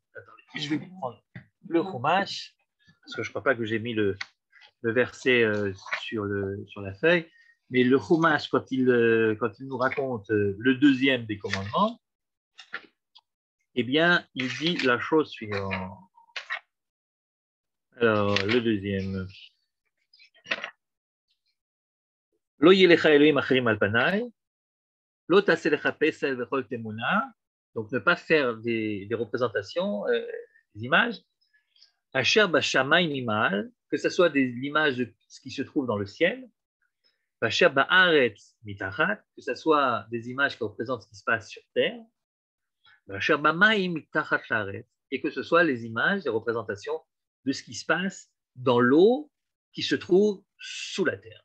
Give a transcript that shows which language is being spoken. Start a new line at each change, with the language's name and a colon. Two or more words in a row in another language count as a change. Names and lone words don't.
French: Attendez, je vais prendre le Chumash, parce que je ne crois pas que j'ai mis le verset sur la feuille, mais le Chumash, quand il nous raconte le deuxième des commandements, eh bien, il dit la chose suivante. Alors, le deuxième.
Hebrew: לא יהיה לך אלהים אחרים על פני לא תעשה לך פסל וכל תמונה,
French: donc ne pas faire des représentations, des images.
Hebrew: אשר בשמים ממעל,
French: que ce soit l'image de ce qui se trouve dans le ciel, que ce soit des images qui représentent ce qui se passe sur terre, et que ce soit les images, les représentations de ce qui se passe dans l'eau qui se trouve sous la terre.